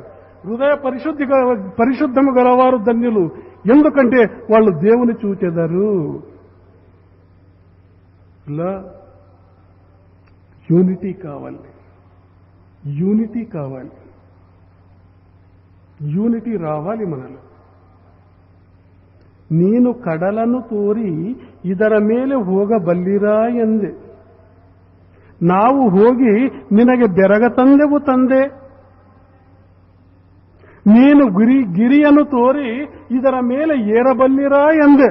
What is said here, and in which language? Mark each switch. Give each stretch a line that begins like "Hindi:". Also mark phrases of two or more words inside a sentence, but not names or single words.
Telugu: హృదయ పరిశుద్ధము గలవారు ధన్యులు, ఎందుకంటే వాళ్ళు దేవుని చూచెదరు. ఇలా యూనిటీ కావాలి, యూనిటీ కావాలి, యూనిటీ రావాలి మనలో.
Kannada: ನೀನು ಕಡಲನ್ನು ತೋರಿ ಇದರ ಮೇಲೆ ಹೋಗಬಲ್ಲಿರಾ ಎಂದೆ. ನಾವು ಹೋಗಿ ನಿನಗೆ ಬೆರಗ ತಂದೆವು ತಂದೆ. ನೀನು ಗಿರಿಯನ್ನು ತೋರಿ ಇದರ ಮೇಲೆ ಏರಬಲ್ಲಿರಾ ಎಂದೆ.